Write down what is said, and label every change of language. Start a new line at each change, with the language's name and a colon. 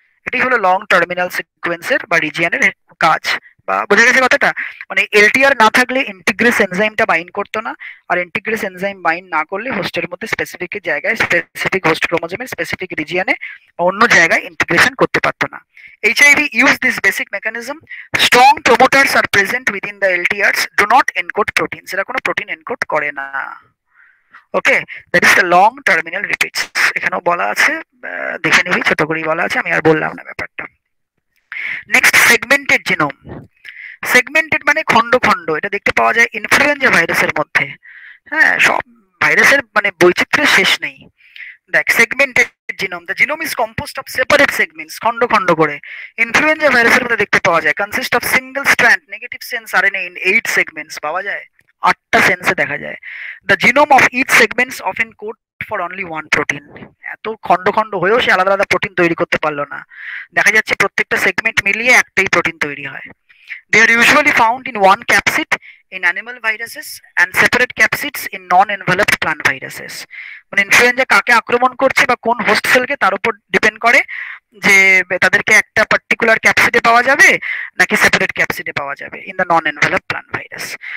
Bangla: এটাই হলো long terminal সিকোয়েন্সের বা রিজিয়নের কাজ। বা বোঝা গেছে কথাটা? মানে এলটিআর না থাকলে ইন্টিগ্রেস এনজাইমটা বাইন্ড করতো না, আর ইন্টিগ্রেস এনজাইম বাইন্ড না করলে হোস্টের মধ্যে স্পেসিফিক জায়গায় স্পেসিফিক হোস্ট ক্রোমোজোমের স্পেসিফিক রিজিয়নে অন্য জায়গায় ইন্টিগ্রেশন করতে পারতো না।
English: HIV use this basic mechanism. Strong promoters are present within the LTRs, do not encode proteins.
Bangla: এরা কোনো প্রোটিন এনকোড করে না।
English: Okay, that is the long terminal repeats.
Bangla: এখানেও বলা আছে, দেখে নিবি, ছোট করেই বলা আছে, আমি আর বললাম না ব্যাপারটা। Next, segmented genome. সেগমেন্টেড মানে খন্ড খন্ড, এটা দেখতে পাওয়া যায় ইনফ্লুয়েঞ্জা ভাইরাসের মধ্যে। হ্যাঁ, সব ভাইরাসের মানে বৈচিত্র্যের শেষ নেই। দেখ, segmented genome,
English: the genome is composed of separate segments,
Bangla: খন্ড খন্ড করে। ইনফ্লুয়েঞ্জা ভাইরাসের মধ্যে দেখতে পাওয়া যায় consist of single strand negative sense RNA in 8 segments পাওয়া যায়, 8টা সেন্সে দেখা যায়।
English: The genome of each segments often code for only one protein.
Bangla: এত খন্ড খন্ড হয়েও সে আলাদা আলাদা প্রোটিন তৈরি করতে পারলো না। দেখা যাচ্ছে প্রত্যেকটা সেগমেন্ট মিলিয়ে একটাই প্রোটিন তৈরি হয়।
English: They are usually found in one capsid in animal viruses and separate capsids in non-enveloped plant viruses.
Bangla: মানে ইনফ্লুয়েঞ্জা কাকে আক্রমণ করছে বা কোন হোস্ট সেলকে তার উপর ডিপেন্ড করে যে তাদেরকে একটা পার্টিকুলার ক্যাপসিডে পাওয়া যাবে নাকি সেপারেট ক্যাপসিডে পাওয়া যাবে
English: In the non envelope plant virus.